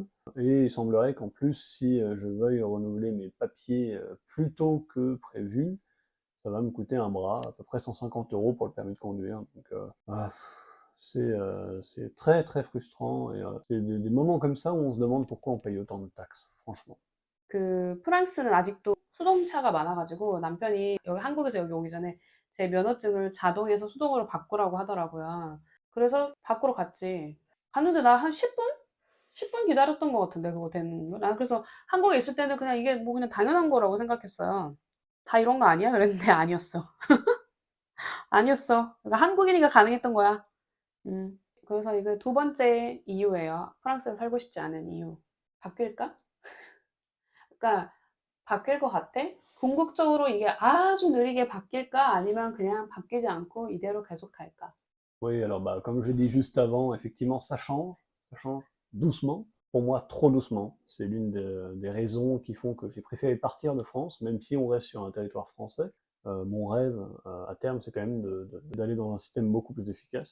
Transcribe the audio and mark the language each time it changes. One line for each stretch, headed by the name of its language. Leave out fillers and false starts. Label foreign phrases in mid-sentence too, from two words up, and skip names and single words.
French: Et il semblerait qu'en plus, si je veuille renouveler mes papiers plus tôt que prévu, ça va me coûter un bras, à peu près 150 € pour le permis de conduire. Donc, C'est très très frustrant et c'est des moments comme ça où on se demande pourquoi on paye autant de taxes, franchement.
Korean: 그 프랑스는 아직도 수동차가 많아가지고 남편이 여기 한국에서 여기 오기 전에 제 면허증을 자동에서 수동으로 바꾸라고 하더라고요. 그래서 바꾸러 갔지. 갔는데 나 한 10분? 10분 기다렸던 것 같은데 그거 되는 거. 난 그래서 한국에 있을 때는 그냥 이게 뭐 그냥 당연한 거라고 생각했어요. 다 이런 거 아니야? 그랬는데 아니었어. 아니었어. 그러니까 한국인이니까 가능했던 거야. 그래서 이게 두 번째 이유예요. 프랑스에 살고 싶지 않은 이유. 바뀔까? 그러니까 바뀔 것 같아? 궁극적으로 이게 아주 느리게 바뀔까? 아니면 그냥 바뀌지 않고 이대로 계속 갈까?
French: Oui, alors bah, comme je l'ai dit juste avant, effectivement, ça change doucement. Pour moi, trop doucement. C'est l'une des raisons qui font que j'ai préféré partir de France, même si on reste sur un territoire français. Mon rêve, à terme, c'est quand même d'aller dans un système beaucoup plus efficace.